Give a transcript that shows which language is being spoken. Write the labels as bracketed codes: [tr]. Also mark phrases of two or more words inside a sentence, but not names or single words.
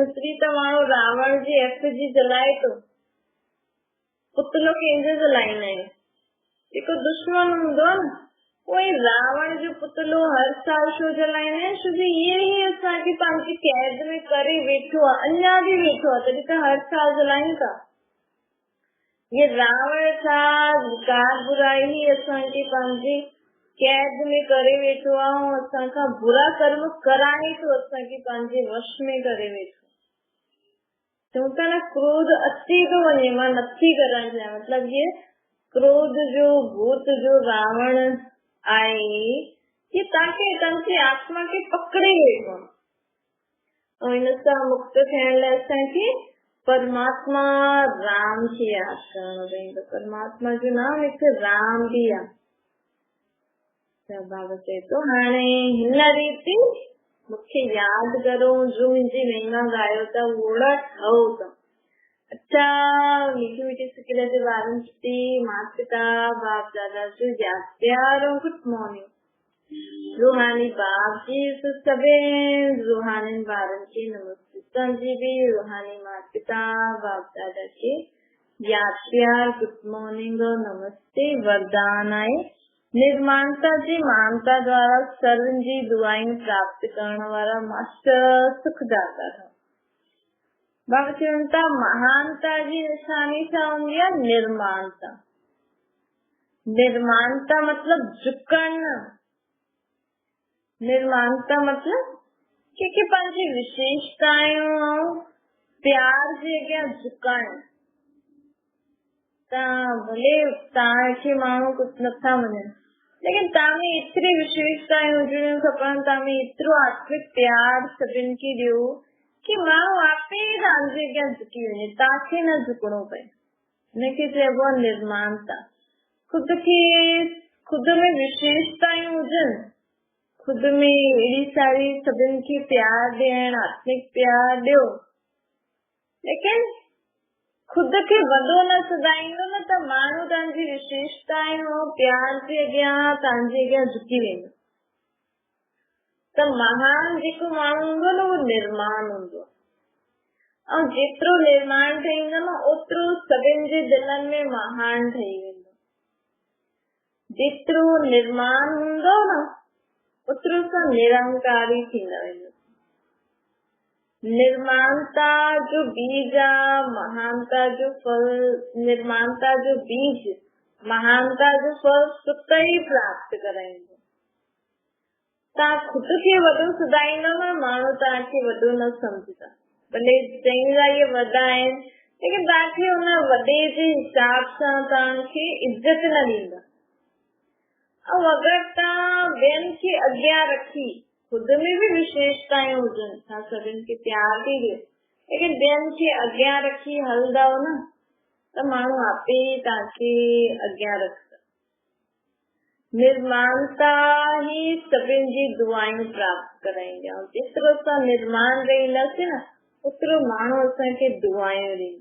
[sd] एतिरी त माण्हू रावण जी एफिजी जलाए थो, पुतलो कंहिंजो जलाईंदा आहियूं, जेको दुश्मन हूंदो आहे न, कोई रावण जो पुतलो हर साल छो जलाईंदा आहिनि? छो जो इहे ई असांखे पंहिंजी कैद में करे वेठो आहे, अञा भी वेठो आहे, तॾहिं त हर साल जलायूं था। ये रावण छा विकार बुराई ही असांखे पंहिंजी कैद में करे वेठो आहे ऐं असांखां बुरा कर्म कराए थो, असांखे पंहिंजे वश में करे वेठो। चऊं था न क्रोध अची थो वञे, मां नथी करण चाहियां, मतलब ये क्रोध जो भूत जो रावण आहे, ये तव्हांजी आत्मा खे पकड़े वेठो आहे। इन सां मुक्त थियण लाइ असांखे परमात्मा राम खे यादि करणो पवंदो। परमात्मा जो नाम हिकु राम भी आहे। बाबा चए थो हाणे हिन रीति मूंखे यादि करो, जो मुंहिंजी महिमा ॻायो था ओड़ा ठहो था। अच्छा मीठी मीठी सिकिल जे ॿारनि खे माता पिता बाप दादा जो यादि प्यार और [en] good morning. [sd] रूहानी बाप जी सभिनि रूहानी ॿारनि खे नमस्ते। तव्हांजी भी रूहानी माता पिता बाप दादा खे यादि प्यार [en] good morning [sd] और नमस्ते। वरदान आहे निर्माणता जी मानता द्वारा सर्वनि जी दुआयूं प्राप्त करण वारा मास्टर सुखदाता था। बाबा चवनि था महानता जी निशानी छा हूंदी आहे? निर्माणता। निर्माणता मतलब झुकण, निर्माणता मतलब कि पंहिंजी विशेषताऊं प्यार जे अॻियां झुकण। भले तव्हांखे माण्हू कुझु नथा मञनि, लेकिन तव्हां में एतिरी विशेषताएं हुजणियूं खपनि, तव्हां में एतिरो आत्मिक प्यार सभिनि खे ॾियो कि माण्हू आपे ई तव्हांजे अॻियां झुकी वञे, तव्हांखे न झुकणो पए। हिनखे चइबो आहे निर्माणता। खुद में विशेषताएं हुजनि, खुद में अहिड़ी सारी सभिनि खे प्यार ॾियण, आत्मिक प्यार ॾियो, लेकिन खुद खे वॾो न सदाईंदो न त माण्हू तव्हांजी विशेषताएं ऐं प्यार जे अॻियां तव्हांजे अॻियां झुकी वेंदो। त महान जेको माण्हू हूंदो न उहो निर्माण हूंदो, ऐं जेतिरो निर्माण ठहींदो न ओतिरो सभिनि जे दिलनि में महान ठही वेंदो। जेतिरो निर्माण हूंदो न ओतिरो सां निरंकारी थींदा वेंदो। निर्माणता जो बीज आहे, महानता जो फल। निर्माणता जो बीज महानता जो फल सुख ई प्राप्त कराईंदो। तव्हां खुद खे वॾो सदाईंदो न, माण्हू तव्हांखे वॾो न सम्झंदा। भले चईंदा इहे वॾा आहिनि, लेकिन तव्हांखे हुन वॾे जे हिसाब सां तव्हांखे इज़त न ॾींदा। ऐं अगरि तव्हां ॿियनि खे अॻियां रखी खुद में भी विशेषताएं हुजनि, असां सभिनि खे प्यार थी ॾियो, लेकिन ॿियनि खे अॻियां रखी हलंदव न त माण्हू आपे ई तव्हांखे अॻियां रखंदा। निर्माणता ही सभिनि जी दुआयूं प्राप्त कराईंदी आहे। जेतिरो असां निर्माण रहींदासीं न ओतिरो माण्हू असांखे दुआयूं ॾींदा।